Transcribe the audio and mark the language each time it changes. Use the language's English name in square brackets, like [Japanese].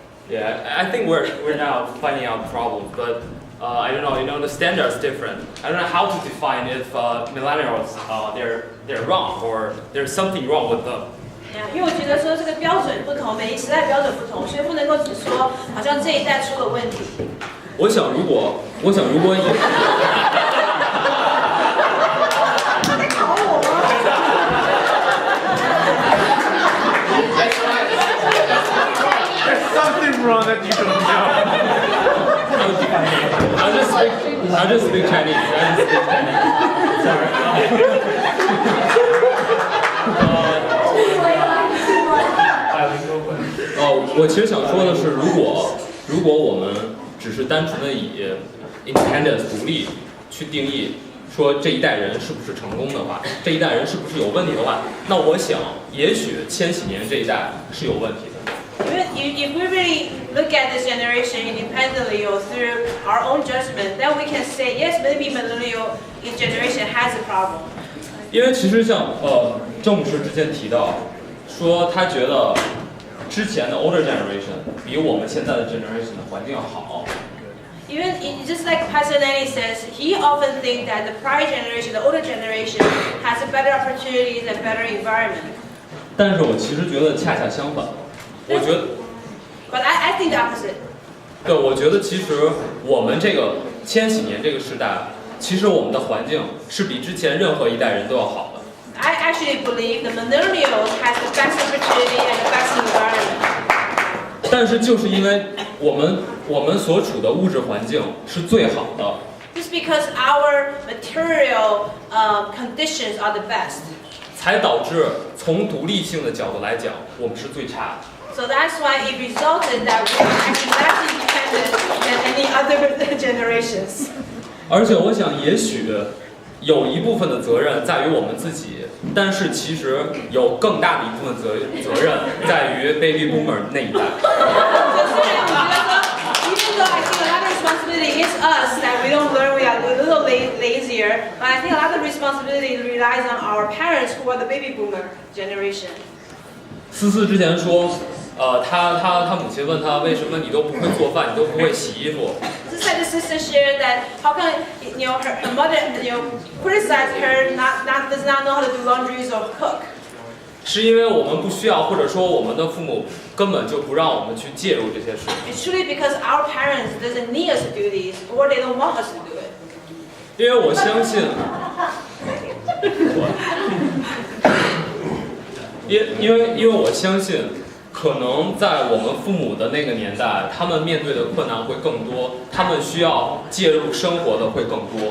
[English] Yeah, I think we're now finding out problems, but I don't know. You know, the standard's different. I don't know how to define if millennials they're wrong or there's something wrong with them. [Chinese] 因为我觉得说这个标准不同，每一时代标准不同，所以不能够只说好像这一代出了问题。我想如果以在考我吗 [English] There's something wrong that you don't know. I'll just speak Chinese. Sorry. [Chinese] 我其实想说的是，如果我们只是单纯的以 independence 独立去定义，说这一代人是不是成功的话，这一代人是不是有问题的话，那我想，也许千禧年这一代是有问题的。 [English] If we really look at this generation independently or through our own judgment, then we can say yes, maybe millennial generation has a problem. [Chinese] 因为其实像郑牧师之前提到，说他觉得之前的 [English] older generation [Chinese] 比我们现在的 generation 的环境要好。 [English] Even just like Pastor Lenny says, he often thinks that the prior generation, the older generation, has a better opportunities and better environment. [Chinese] 但是我其实觉得恰恰相反，我觉得。 [English] But I think the opposite. [Chinese] 对，我觉得其实我们这个千禧年这个时代，其实我们的环境是比之前任何一代人都要好的。 [English] I actually believe the millennials has the best opportunity and the best environment. [Chinese] 但是就是因为我们所处的物质环境是最好的。 [English] Just because our material conditions are the best. [Chinese] 才导致从独立性的角度来讲，我们是最差的。 [English] So that's why it resulted that we are actually less independent than any other generations. [Chinese] 而且我想，也许有一部分的责任在于我们自己，但是其实有更大的一部分责任在于 baby boomer 那一代。 [English] Even though I think a lot of responsibility is us that we don't learn, we are a little lazier, but I think a lot of responsibility relies on our parents who are the baby boomer generation. [Chinese] 思思之前说，他母亲问他为什么你都不会做饭，你都不会洗衣服。 [English] Just like the sister shared that how come her mother criticized her does not know how to do laundries or cook. [Chinese] 是因为我们不需要，或者说我们的父母根本就不让我们去介入这些事。 [English] It's truly because our parents doesn't need us to do these, or they don't want us to do it. [Chinese] 因为我相信，因为我相信，可能在我们父母的那个年代，他们面对的困难会更多，他们需要介入生活的会更多。